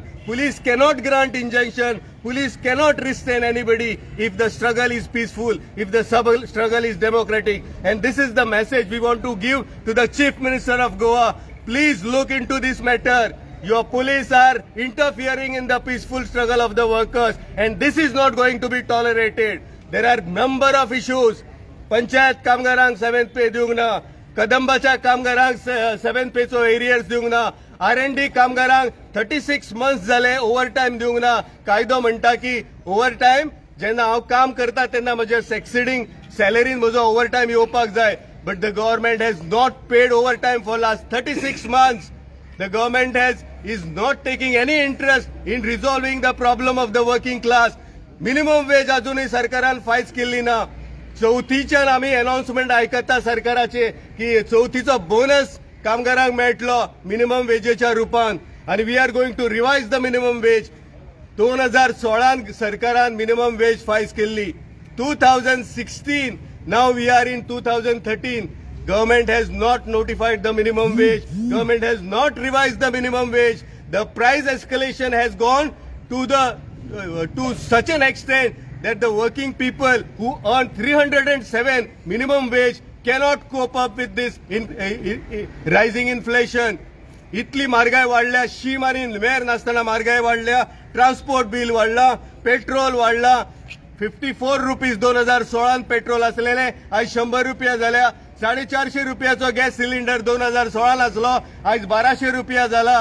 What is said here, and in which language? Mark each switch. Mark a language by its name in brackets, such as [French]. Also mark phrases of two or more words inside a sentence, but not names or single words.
[English] Police cannot grant injunction. Police cannot restrain anybody if the struggle is peaceful, if the struggle is democratic. And this is the message we want to give to the Chief Minister of Goa. Please look into this matter. Your police are interfering in the peaceful struggle of the workers and this is not going to be tolerated. There are number of issues. [Konkani] पंचायत कामगारांक [English] 7th pay [Konkani] दिवंक ना, कदंबाच्या कामगारांक 7th पेचो एरियर्स दिवंक ना, R&D कामगारांक 36 months जाले ओव्हरटाईम दिवंक ना. कायदो म्हणटा की ओव्हरटाईम जेन्ना हांव काम करता तेन्ना म्हज्या [English] succeeding salary [Konkani] म्हजो ओव्हरटाईम येवपाक जाय. [English] But the government has not paid overtime for last 36 months. The government is not taking any interest in resolving the problem of the working class. Minimum wage [Konkani] अजूनही सरकारान फायज केल्ली ना. चौथीच्यान आमी अनाउन्समेंट आयकता सरकाराचे की चौथीचो बोनस कामगारांक मेळटलो मिनिमम वेजेच्या रुपान आणि [English] we are going to revise the minimum wage. [Konkani] 2016 सरकारान [English] minimum wage [Konkani] फायज केल्ली. [English] 2016 now we are in 2013. Government has not notified the minimum wage. Government has not revised the minimum wage. The price escalation has gone to the to such an extent that the working people who earn 307 minimum wage cannot cope up with this rising inflation. [Konkani] इतली म्हारगाय वाढल्या, शीम आणि वेर नासतना म्हारगाय वाढल्या, [English] transport bill [Konkani] वाढला, पेट्रोल वाढला. 54 रुपीज 2016 पेट्रोल असलेले आज 100 रुपया झाल्या. 450 रुपयाचो गॅस सिलिंडर 2016 असलो, आज 1200 रुपया झाला.